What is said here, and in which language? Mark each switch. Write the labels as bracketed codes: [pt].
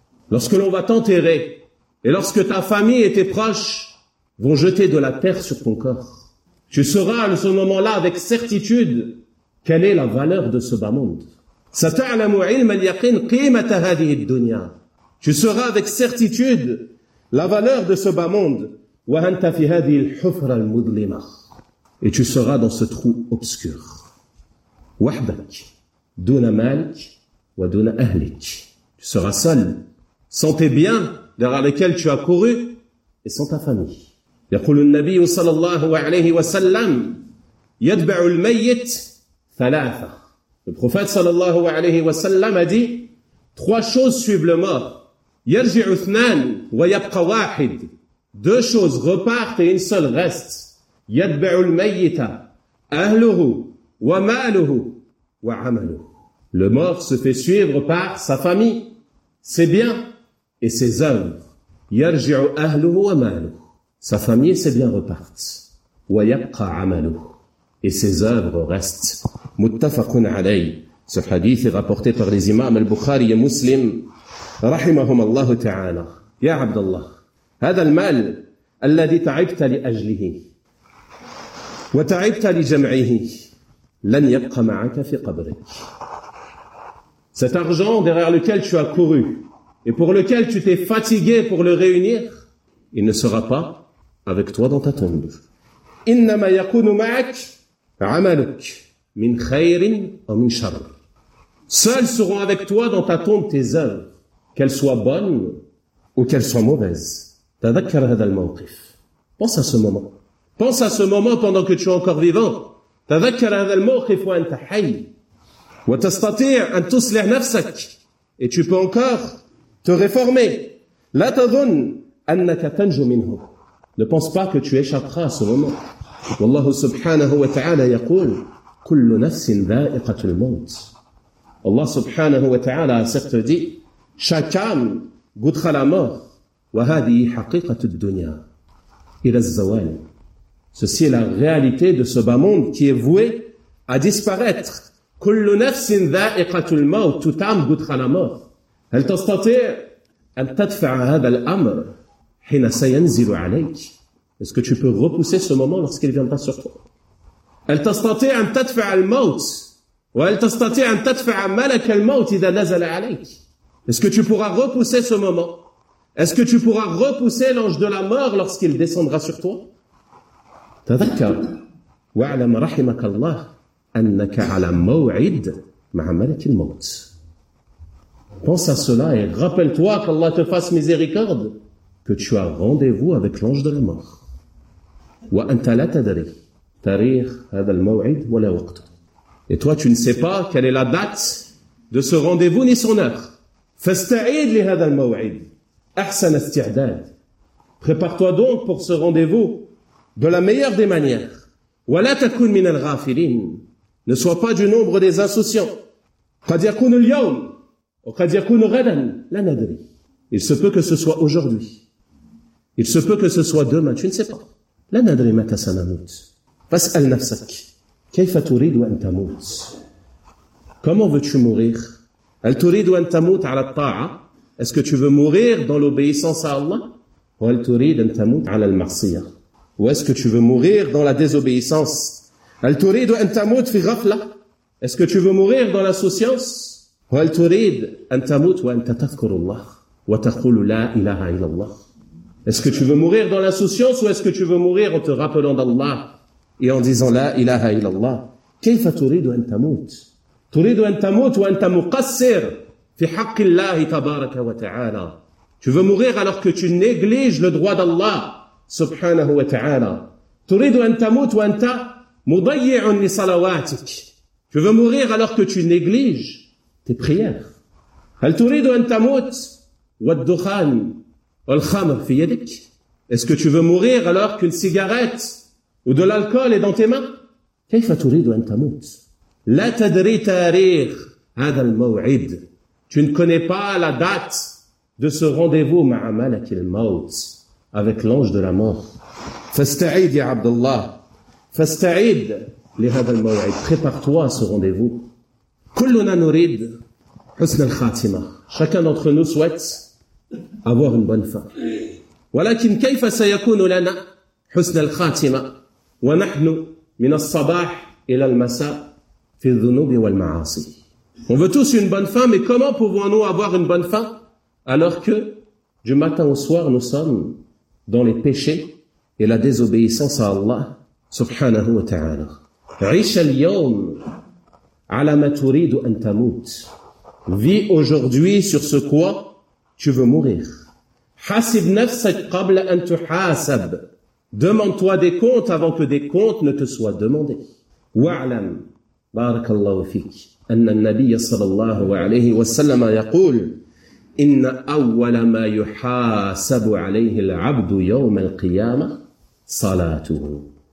[fr] Lorsque l'on va t'enterrer et lorsque ta famille et tes proches vont jeter de la terre sur ton corps, tu sauras à ce moment-là avec certitude quelle est la valeur de ce bas monde. [ar] ستعلم علم اليقين قيمة هذه الدنيا. [fr] Tu sauras avec certitude la valeur de ce bas monde. [ar] وأنت في هذه الحفرة المظلمة. [fr] Et tu seras dans ce trou obscur. [ar] وحدك دون مالك ودون أهلك. [fr] Tu seras seul, sans tes biens derrière lesquels tu as couru et sans ta famille. [ar] يقول النبي صلى الله عليه وسلم يتبع الميت ثلاثة. [fr] Le prophète صلى الله عليه وسلم a dit trois choses suivent le mort. [ar] يرجع اثنان ويبقى واحد. [fr] Deux choses repartent et une seule reste. [ar] يتبع الميت أهله وماله وعمله. [fr] Le mort se fait suivre par sa famille, ses biens et ses œuvres. [ar] يرجع أهله وماله. [fr] Sa famille et ses biens repartent. [ar] ويبقى عمله. [fr] Et ses œuvres restent. [ar] متفق عليه. [fr] Ce hadith est rapporté par les imams al-Bukhari et Muslim. [ar] رحمهم الله تعالى. يا عبد الله. هذا المال الذي تعبت لأجله وتعبت لجمعه لن يبقى معك في قبرك. [fr] Cet argent derrière lequel tu as couru et pour lequel tu t'es fatigué pour le réunir, il ne sera pas avec toi dans ta tombe. [ar] إنما يكون معك عملك من خير أو من شر. [fr] Seuls seront avec toi dans ta tombe tes œuvres, qu'elles soient bonnes ou qu'elles soient mauvaises. [ar] تذكر هذا الموقف. [fr] Pense à ce moment. Pense à ce moment pendant que tu es encore vivant. [ar] تذكر هذا الموقف وأنت حي. وتستطيع أن تصلح نفسك. [fr] Et tu peux encore te réformer. [ar] لا تظن أنك تنجو منه. [fr] Ne pense pas que tu échapperas à ce moment. [ar] والله سبحانه وتعالى يقول كل نفس ذائقة الموت. [fr] Allah سبحانه وتعالى a certes dit chaque âme goûtera la mort. [ar] وهذه حقيقة الدنيا إلى الزوال. [fr] Ceci est la réalité de ce bas monde qui est voué à disparaître. [ar] كل نفس ذائقة الموت. [fr] Toute âme goûtera la mort. [ar] هل تستطيع أن تدفع هذا الأمر حين سينزل عليك. [fr] Est-ce que tu peux repousser ce moment lorsqu'il viendra sur toi. [ar] هل تستطيع أن تدفع الموت وهل تستطيع أن تدفع ملك الموت إذا نزل عليك. [fr] Est-ce que tu pourras repousser ce moment. Est-ce que tu pourras repousser l'ange de la mort lorsqu'il descendra sur toi. [ar] تذكر واعلم رحمك الله أنك على موعد مع ملك الموت. [fr] Pense à cela et rappelle-toi qu'Allah te fasse miséricorde que tu as rendez-vous avec l'ange de la mort. [ar] وأنت لا تدري تاريخ هذا الموعد ولا وقته. [fr] Et toi tu ne sais pas quelle est la date de ce rendez-vous ni son heure. [ar] فاستعد لهذا الموعد أحسن استعداد. [fr] Prépare-toi donc pour ce rendez-vous de la meilleure des manières. [ar] ولا تكن من الغافلين. [fr] Ne sois pas du nombre des insouciants. [ar] قد يكون اليوم وقد يكون غدا لا ندري. [fr] Il se peut que ce soit aujourd'hui. Il se peut que ce soit demain. Tu ne sais pas. [ar] لا ندري متى سنموت. فاسأل نفسك. كيف تريد أن تموت؟ [fr] Comment veux-tu mourir? [ar] هل تريد أن تموت على الطاعة؟ [fr] Est-ce que tu veux mourir dans l'obéissance à Allah? Ou [ar] هل تريد أن تموت على المعصية؟ [fr] Ou est-ce que tu veux mourir dans la désobéissance? [ar] هل تريد أن تموت في غفلة؟ [fr] Est-ce que tu veux mourir dans l'insouciance? Ou [ar] هل تريد أن تموت وأنت تذكر الله وتقول لا إله إلا الله؟ [fr] Est-ce que tu veux mourir dans l'insouciance ou est-ce que tu veux mourir en te rappelant d'Allah et en disant la ilaha illallah? [ar] كيف تريد أن تموت؟ تريد أن تموت وأنت مقصر في حق الله تبارك وتعالى. [fr] Tu veux mourir alors que tu négliges le droit d'Allah سبحانه وتعالى. [ar] تريد أن تموت وأنت مضيع لصلواتك. [fr] Tu veux mourir alors que tu négliges tes prières. [ar] هل تريد أن تموت والدخان والخمر في يدك؟ [fr] Est-ce que tu veux mourir alors qu'une cigarette ou de l'alcool est dans tes mains? [ar] كيف تريد أن تموت؟ لا تدري تاريخ هذا الموعد. [fr] Tu ne connais pas la date de ce rendez-vous [ar] مع ملك الموت, [fr] avec l'ange de la mort. [ar] فاستعيد يا عبد الله, فاستعيد لهذا الموعد. [fr] Prépare-toi à ce rendez-vous. [ar] كلنا نريد حسن الخاتمة. [fr] Chacun d'entre nous souhaite avoir une bonne fin. [ar] ولكن كيف سيكون لنا حسن الخاتمة ونحن من الصباح إلى المساء في الذنوب والمعاصي. [fr] On veut tous une bonne fin, mais comment pouvons-nous avoir une bonne fin alors que du matin au soir nous sommes dans les péchés et la désobéissance à Allah subhanahu wa ta'ala. [ar] عيش اليوم على ما تريد أن تموت. [fr] Vis aujourd'hui sur ce quoi tu veux mourir. [ar] حاسب نفسك قبل أن تحاسب. [fr] Demande-toi des comptes avant que des comptes ne te soient demandés. [ar] واعلم بارك الله فيك أن النبي صلى الله عليه وسلم يقول إن أول ما يحاسب عليه العبد يوم القيامة صلاته.